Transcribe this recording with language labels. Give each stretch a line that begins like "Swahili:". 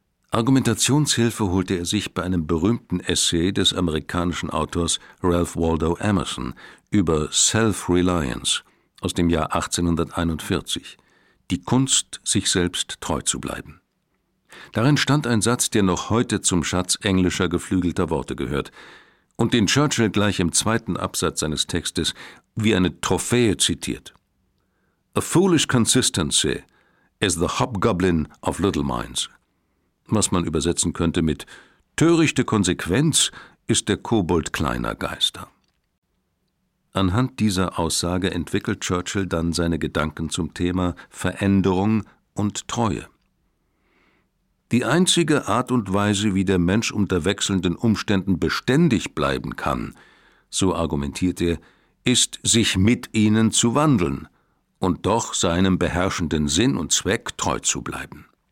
German: Argumentationshilfe holte er sich bei einem berühmten Essay des amerikanischen Autors Ralph Waldo Emerson über Self-Reliance aus dem Jahr 1841, die Kunst, sich selbst treu zu bleiben. Darin stand ein Satz, der noch heute zum Schatz englischer geflügelter Worte gehört und den Churchill gleich im zweiten Absatz seines Textes wie eine Trophäe zitiert.
English: A foolish consistency is the hobgoblin of little minds.
German: Was man übersetzen könnte mit törichte Konsequenz ist der Kobold kleiner Geister. Anhand dieser Aussage entwickelt Churchill dann seine Gedanken zum Thema Veränderung und Treue. Die einzige Art und Weise, wie der Mensch unter wechselnden Umständen beständig bleiben kann, so argumentiert er, ist, sich mit ihnen zu wandeln und doch seinem beherrschenden Sinn und Zweck treu zu bleiben.